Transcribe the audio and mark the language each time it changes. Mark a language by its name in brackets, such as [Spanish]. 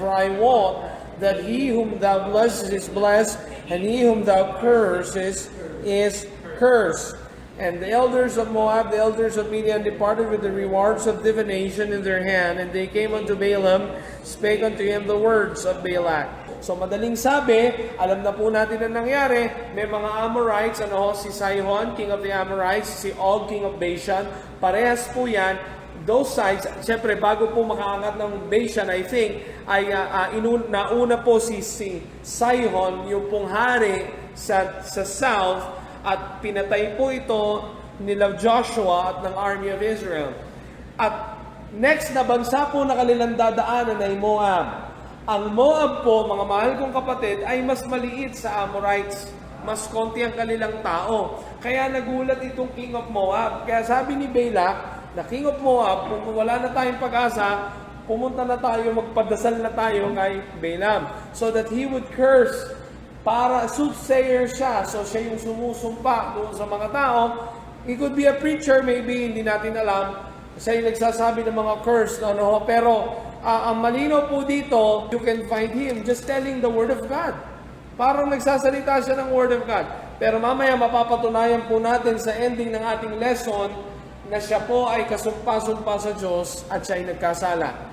[English] For I wot that he whom thou blessest is blessed, and he whom thou cursest is cursed. And the elders of Moab, the elders of Midian, departed with the rewards of divination in their hand, and they came unto Balaam, spake unto him the words of Balak. [Filipino] So madaling sabi, alam na po natin ang nangyari. May mga Amorites, si Sihon, [English] king of the Amorites, [Filipino] si Og, [English] king of Bashan. [Filipino] Parehas po yan. [English] Those sides, [Filipino] siyempre bago po makaangat ng Bashan, [English] I think, [Filipino] ay nauna po si Sihon, yung pong hari sa south, at pinatay po ito nila Joshua at ng [English] army of Israel. [Filipino] At next na bansa po na kanilang dadaanan ay Moab. Ang Moab po, mga mahal kong kapatid, ay mas maliit sa Amorites. Mas konti ang kanilang tao. Kaya nagulat itong [English] king of Moab. [Filipino] Kaya sabi ni Balak, na king of Moab, kung wala na tayong pag-asa, pumunta na tayo, magpadasal na tayo kay Balaam. [English] So that he would curse. [Filipino] Para soothsayer siya. So siya yung sumusumpa doon sa mga tao. [English] He could be a preacher, maybe, [Filipino] hindi natin alam. Siya yung nagsasabi ng mga curse. Pero ang malinaw po dito, [English] you can find him just telling the Word of God. [Filipino] Parang nagsasalita siya ng [English] Word of God. [Filipino] Pero mamaya mapapatunayan po natin sa ending ng ating lesson na siya po ay kasumpa-sumpa sa Diyos at siya ay nagkasala.